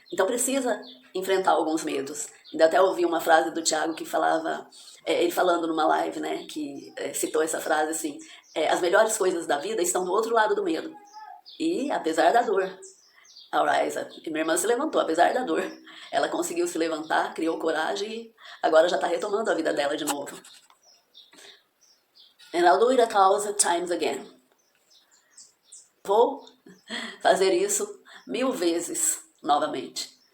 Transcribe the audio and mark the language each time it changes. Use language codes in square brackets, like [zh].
[pt] Então precisa enfrentar alguns medos. Ainda até ouvi uma frase do Thiago que falava, ele falando numa live, né, que citou essa frase assim, as melhores coisas da vida estão do outro lado do medo. E apesar da dor, a Raisa, minha irmã se levantou, apesar da dor. Ela conseguiu se levantar, criou coragem e agora já está retomando a vida dela de novo. [en] And I'll do it 1,000 times again. [pt] Vou fazer isso 1000 vezes novamente.